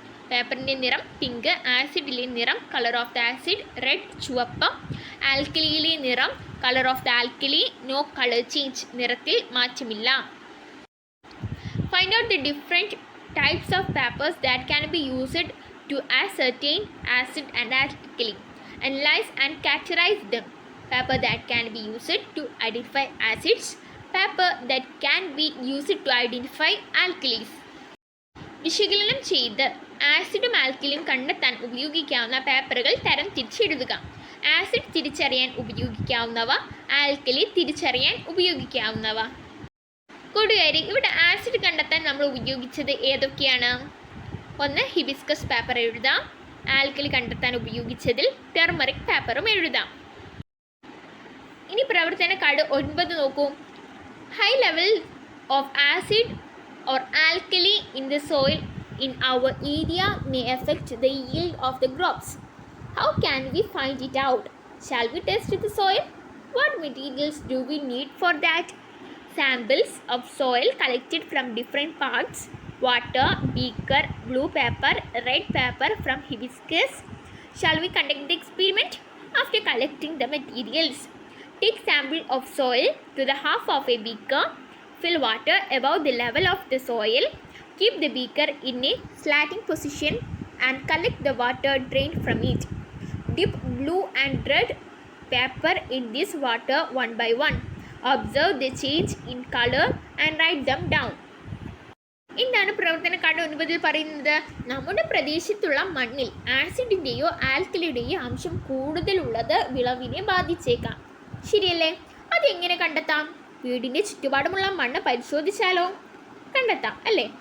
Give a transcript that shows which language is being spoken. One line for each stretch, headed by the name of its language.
Malayalam: പേപ്പറിൻ്റെ നിറം പിങ്ക്. ആസിഡിലെ നിറം,
English: colour of the acid,
Malayalam: red, ചുവപ്പ്. ആൽക്കലിയിലെ നിറം,
English: colour of the alkali, no colour change,
Malayalam: നിറത്തിൽ മാറ്റമില്ല.
English: Find out the different types of papers that can be used to ascertain acid and alkali. Analyze and categorize them. Paper that can be used to identify acids, paper that can be used to identify alkalis.
Malayalam: വിശകലനം ചെയ്ത് ആസിഡും ആൽക്കലിയും കണ്ടെത്താൻ ഉപയോഗിക്കാവുന്ന പേപ്പറുകൾ തരം തിരിച്ചെഴുതുക. Acid തിരിച്ചറിയാൻ ഉപയോഗിക്കാവുന്നവ, alkali തിരിച്ചറിയാൻ ഉപയോഗിക്കാവുന്നവ. കൂട്ടുകാരി, ഇവിടെ ആസിഡ് കണ്ടെത്താൻ നമ്മൾ ഉപയോഗിച്ചത് ഏതൊക്കെയാണ്? ഒന്ന്, ഹിബിസ്കസ് പേപ്പർ എഴുതാം. ആൽക്കലി കണ്ടെത്താൻ ഉപയോഗിച്ചതിൽ ടെർമറിക് പേപ്പറും എഴുതാം. ഇനി പ്രവർത്തന കാർഡ് 9 നോക്കൂ.
English: High level of acid or alkali in the soil in our area may affect the yield of the crops. How can we find it out? Shall we test the soil? What materials do we need for that? Samples of soil collected from different parts: water, beaker, blue paper, red paper from hibiscus. Shall we conduct the experiment? After collecting the materials, take sample of soil to the half of a beaker. Fill water above the level of the soil. Keep the beaker in a slanting position and collect the water drained from it. Dip blue and red paper in this water one by one. Observe the change in color and write them down.
Malayalam: എന്താണ് പ്രവർത്തന card 9 പറയുന്നത്? നമ്മുടെ പ്രദേശത്തുള്ള മണ്ണിൽ ആസിഡിൻ്റെയോ ആൽക്കലിയുടെയോ അംശം കൂടുതലുള്ളത് വിളവിനെ ബാധിച്ചേക്കാം. ശരിയല്ലേ? അതെങ്ങനെ കണ്ടെത്താം? വീടിൻ്റെ ചുറ്റുപാടുമുള്ള മണ്ണ് പരിശോധിച്ചാലോ? കണ്ടെത്താം അല്ലേ?